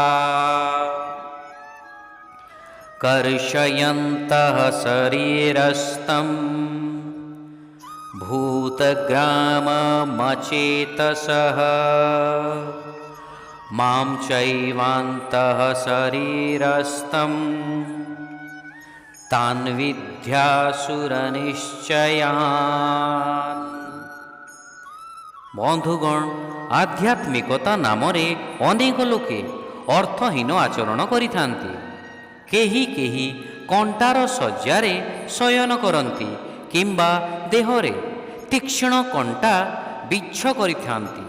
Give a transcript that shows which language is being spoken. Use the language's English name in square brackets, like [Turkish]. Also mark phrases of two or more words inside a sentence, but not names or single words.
[Sanskrit] कर्षयन्तः शरीरस्थं भूतग्राममचेतसः मां चैवान्तः शरीरस्थं तान् विद्यासुरनिश्चयान्। [Odia] ବନ୍ଧୁଗଣ, ଆଧ୍ୟାତ୍ମିକତା ନାମରେ ଅନେକ ଲୋକେ ଅର୍ଥହୀନ ଆଚରଣ କରିଥାନ୍ତି। କେହି କେହି କଣ୍ଟାର ଶଯ୍ୟାରେ ଶୟନ କରନ୍ତି କିମ୍ବା ଦେହରେ ତୀକ୍ଷ୍ଣ କଣ୍ଟା ବିଚ୍ଛ କରିଥାନ୍ତି।